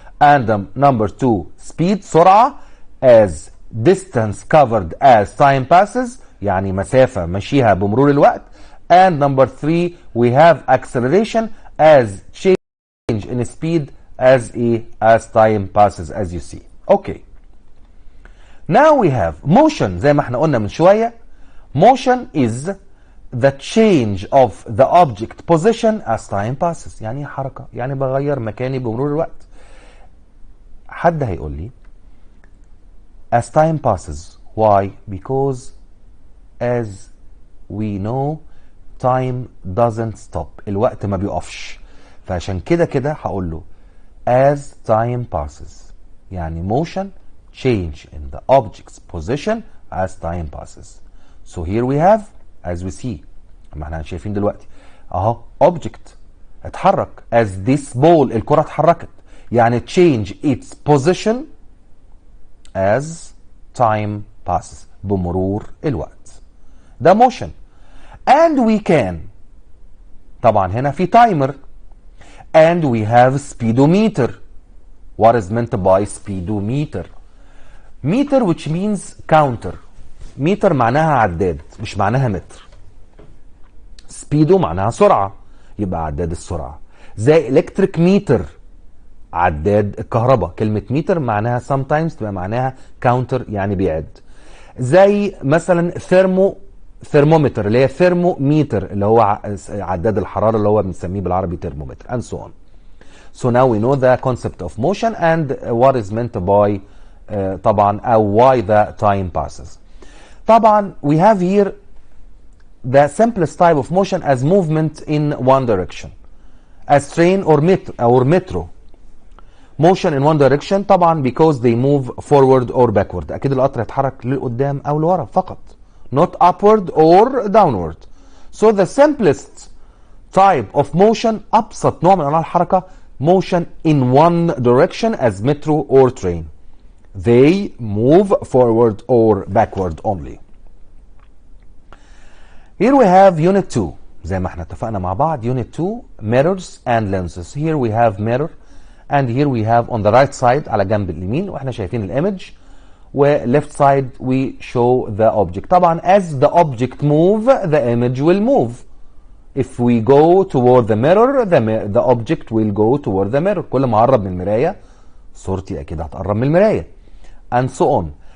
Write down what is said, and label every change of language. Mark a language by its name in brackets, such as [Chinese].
[English] And number 2 speed، سرعة، as distance covered as time passes، [Arabic] يعني مسافة مشيها بمرور الوقت. [English] And number 3 we have acceleration as change in speed as time passes as you see. Okay. Now we have motion. [Arabic] زي ما احنا قلنا من شوية [English] motion is the change of the object position as time passes، [Arabic] يعني حركة، يعني بغير مكاني بمرور الوقت. حد هيقول لي [English] as time passes why؟ Because as we know time doesn't stop، [Arabic] الوقت ما بيقفش، فعشان كده هقول له [English] as time passes، يعني motion change in the object's position as time passes. So here we have as we see، [Arabic] ما احنا شايفين دلوقتي اهو [English] object اتحرك as this ball، [Arabic] الكرة اتحركت، [English] يعني change its position as time passes، [Arabic] بمرور الوقت. [English] ده motion. And we can، [Arabic] طبعا هنا في [English] timer. And we have speedometer. What is meant by speedometer؟ meter which means counter. [Arabic] meter معناها عداد مش معناها متر. speedo معناها سرعة، يبقى عداد السرعة. زي [English] electric meter، [Arabic] عداد الكهرباء. كلمة meter معناها sometimes تبقى معناها counter، يعني بيعد. زي مثلا thermometer اللي هي thermometer اللي هو عداد الحرارة اللي هو بنسميه بالعربي thermometer and so on. [English] So now we know the concept of motion and what is meant by طبعا أو why the time passes. طبعا we have here the simplest type of motion as movement in one direction as train or metro. motion in one direction طبعا because they move forward or backward. [Arabic] أكيد القطر يتحرك لقدام أو لورا فقط، [English] not upward or downward. So the simplest type of motion، [Arabic] أبسط نوع من أنواع الحركة [English] motion in one direction as metro or train. They move forward or backward only. Here we have unit 2 [Arabic] زي ما احنا اتفقنا مع بعض. [English] unit 2 mirrors and lenses. Here we have mirror and here we have on the right side [Arabic] على جنب اليمين واحنا شايفين الامج، [English] و left side we show the object. طبعا as the object move the image will move. If we go toward the mirror the object will go toward the mirror. [Arabic] كل ما اقرب من المراية [English] صورتي اكيد هتقرب من المراية. and so on.